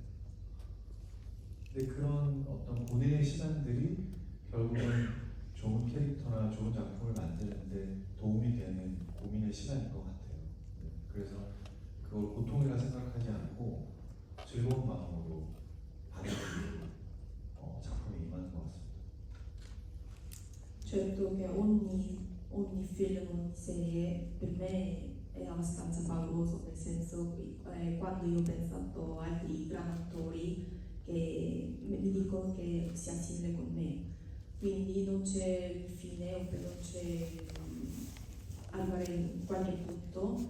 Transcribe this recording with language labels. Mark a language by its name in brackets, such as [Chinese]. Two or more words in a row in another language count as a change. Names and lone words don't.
[Korean] 근데 그런 어떤 고뇌의 시간들이 결국은 좋은 캐릭터나 좋은 작품을 만드는데 도움이 되는 고민의 시간인 것 같아요. 네. 그래서 그걸 고통이라 생각하지 않고 즐거운 마음으로 받아들이고 작품에 임하는 것 같습니다. [Italian] Certo che ogni film, ogni serie per me è abbastanza pauroso, nel senso quando io ho pensato a altri grandi attori che mi dicono che sia simile con me, quindi non c'è fine o non c'è arrivare in qualche punto.